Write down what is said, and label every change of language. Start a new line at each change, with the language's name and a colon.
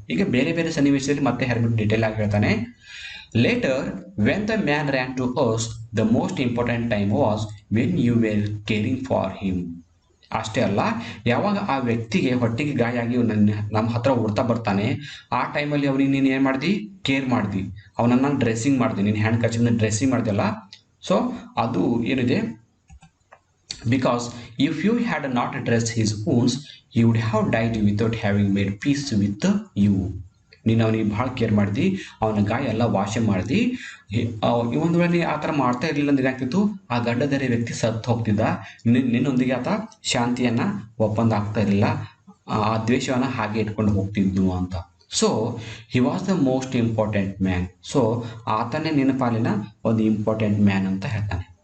Kannada: ಈಗ ಬೇರೆ ಬೇರೆ ಸನ್ನಿವೇಶದಲ್ಲಿ ಮತ್ತೆ ಹೆರ್ಮಿಟ್ ಡೀಟೇಲ್ ಆಗಿ ಹೇಳ್ತಾನೆ.
English: Later when the man ran to us, the most important time was when you were caring for him.
Kannada: ಅಷ್ಟೇ ಅಲ್ಲ, ಯಾವಾಗ ಆ ವ್ಯಕ್ತಿಗೆ ಹೊಟ್ಟೆಗೆ ಗಾಯ ಆಗಿ ನಮ್ಮ ಹತ್ರ ಓಡ್ತಾ ಬರ್ತಾನೆ, ಆ ಟೈಮಲ್ಲಿ ಅವನಿಗೆ ನೀನು ಏನು ಮಾಡ್ದಿ, ಕೇರ್ ಮಾಡ್ದಿ, ಅವನನ್ನು ಡ್ರೆಸ್ಸಿಂಗ್ ಮಾಡ್ದಿ, ನೀನು ಹ್ಯಾಂಡ್ ಕರ್ಚಿಫ್ನ ಡ್ರೆಸ್ಸಿಂಗ್ ಮಾಡ್ದಲ್ಲ. ಸೊ ಅದು ಏನಿದೆ,
English: Because if you had not address his wounds he would have died without having made peace with you.
Kannada: ನೀನು ಅವನಿಗೆ ಭಾಳ ಕೇರ್ ಮಾಡಿದಿ, ಅವನ ಗಾಯ ಎಲ್ಲ ವಾಶೆ ಮಾಡಿದಿ. ಒಂದು ವೇಳೆ ಆ ಥರ ಮಾಡ್ತಾ ಇರಲಿಲ್ಲ ಅಂದ್ರೆ ಏನಾಗ್ತಿತ್ತು, ಆ ಗಡ್ಡಧಾರಿ ವ್ಯಕ್ತಿ ಸತ್ತು ಹೋಗ್ತಿದ್ದ, ನಿನ್ನೊಂದಿಗೆ ಆತ ಶಾಂತಿಯನ್ನು ಒಪ್ಪಂದ ಆಗ್ತಾ ಇರಲಿಲ್ಲ, ಆ ದ್ವೇಷವನ್ನು ಹಾಗೆ ಇಟ್ಕೊಂಡು ಹೋಗ್ತಿದ್ನು ಅಂತ. So
English: He was the most important man.
Kannada: So ಆತನೇ ನಿನ್ನ ಪಾಲಿನ ಒಂದು ಇಂಪಾರ್ಟೆಂಟ್ ಮ್ಯಾನ್ ಅಂತ ಹೇಳ್ತಾನೆ.